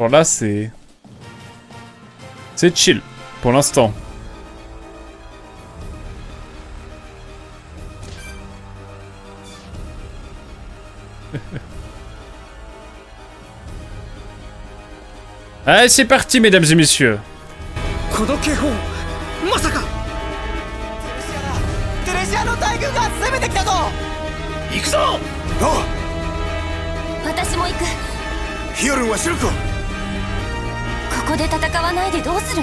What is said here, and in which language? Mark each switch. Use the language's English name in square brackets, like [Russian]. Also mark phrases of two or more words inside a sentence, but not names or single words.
[French] Bon là c'est chill pour l'instant. Allez, c'est parti, mesdames et messieurs. [Japanese] この警報まさかテレシアの大軍が攻めてきたぞ。行くぞ。おう、私も行く。ヒヨルンはシルクを。ここで戦わないでどうするの？